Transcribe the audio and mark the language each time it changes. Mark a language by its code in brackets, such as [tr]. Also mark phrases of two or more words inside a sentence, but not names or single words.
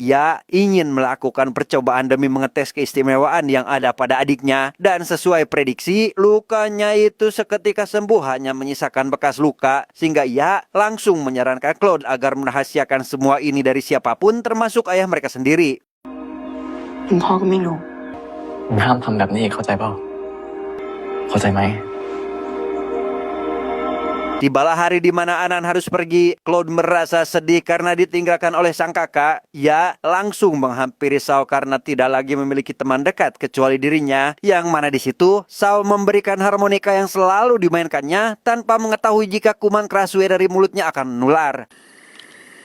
[id] Ia ingin melakukan percobaan demi mengetes keistimewaan yang ada pada adiknya. Dan sesuai prediksi, lukanya itu seketika sembuh hanya menyisakan bekas luka. Sehingga ia langsung menyarankan Claude agar merahasiakan semua ini dari siapapun termasuk ayah mereka sendiri. [th] คุณพ่อก็ไม่รู้ มึงห้ามทำแบบนี้อีกเข้าใจเปล่าเข้าใจไหม [id] Tibalah hari di mana Anan harus pergi. Claude merasa sedih karena ditinggalkan oleh sang kakak. Ia langsung menghampiri Sao karena tidak lagi memiliki teman dekat kecuali dirinya. Yang mana di situ Sao memberikan harmonika yang selalu dimainkannya tanpa mengetahui jika kuman keraswe dari mulutnya akan menular.